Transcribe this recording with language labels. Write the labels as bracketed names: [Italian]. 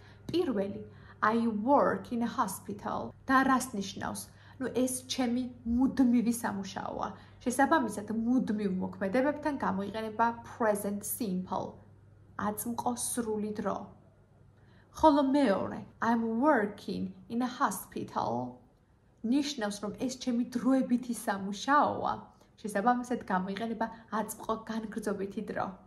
[Georgian] პირველი, [English] I work in a hospital. [Georgian] და რას ნიშნავს? ეს ჩემი მუდმივი სამუშაოა. შესაბამისად, მუდმივ მოქმედებებთან გამოიყენება present simple. აწმყო სრული დრო. ხოლო მეორე, [English] I'm working in a hospital. [Georgian] ნიშნავს, რომ ეს ჩემი დროებითი სამუშაოა. შესაბამისად, გამოიყენება აწმყო განგრძობითი დრო.